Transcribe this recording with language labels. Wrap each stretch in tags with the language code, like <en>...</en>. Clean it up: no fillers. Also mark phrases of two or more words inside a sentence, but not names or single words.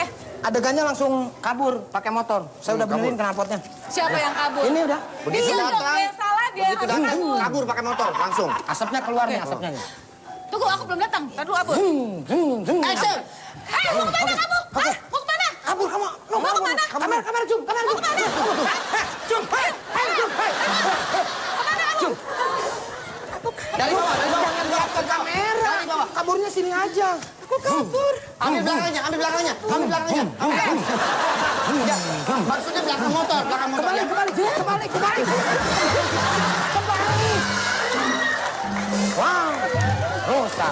<id>Adegannya langsung kabur pakai motor. Saya udah benerin knalpotnya. siapa yang kabur? Ini udah. Begitu Dia dong, datang, dia yang salah, dia begitu harus datang, kabur. kabur pakai motor, langsung. Asapnya keluar nih, asapnya nih. Tunggu, aku belum datang. Tadi kabur. Action. Mau kemana kamu? Hah? Mau kemana? Kabur kamu. No. Mau kemana? Kamar, Jum. Kamar, Jum. Jum, hei, Jum, hei. Jum. Dari bawah. Jangan lihat ke kamera. Dari bawah. Kaburnya sini aja. Aku kabur. Ambil belakangnya. Ya, maksudnya belakang motor. Kembali. Wow, rusak.</id>